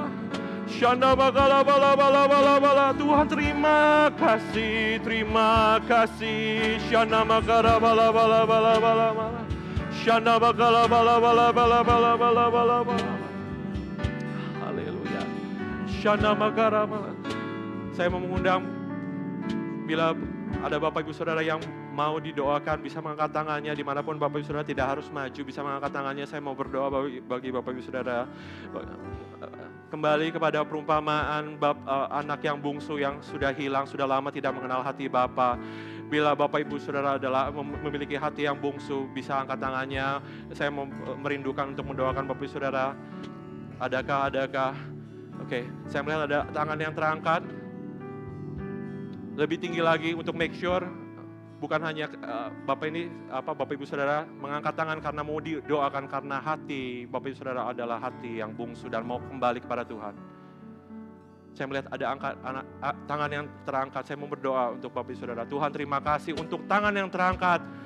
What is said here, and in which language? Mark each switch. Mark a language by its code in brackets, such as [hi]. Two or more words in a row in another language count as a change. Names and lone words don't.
[id] Shana magala bala bala bala bala. Tuhan, terima kasih, terima kasih. Shana magala bala bala bala bala bala. Shana magala bala bala bala bala bala bala bala. Haleluya. Shana magara bala. Saya mau mengundang, bila ada Bapak Ibu Saudara yang mau didoakan, bisa mengangkat tangannya dimanapun Bapak Ibu Saudara, tidak harus maju, bisa mengangkat tangannya. Saya mau berdoa bagi Bapak Ibu Saudara. Kembali kepada perumpamaan anak yang bungsu yang sudah hilang, sudah lama tidak mengenal hati Bapa. Bila Bapak Ibu Saudara adalah memiliki hati yang bungsu, bisa angkat tangannya. Saya mau merindukan untuk mendoakan Bapak Ibu Saudara. Adakah? Oke, saya melihat ada tangan yang terangkat. Lebih tinggi lagi untuk [en] make sure [id] bukan hanya Bapak Ibu Saudara mengangkat tangan karena mau didoakan, karena hati Bapak Ibu Saudara adalah hati yang bungsu dan mau kembali kepada Tuhan. Saya melihat ada tangan yang terangkat. Saya mau berdoa untuk Bapak Ibu Saudara. Tuhan, terima kasih untuk tangan yang terangkat.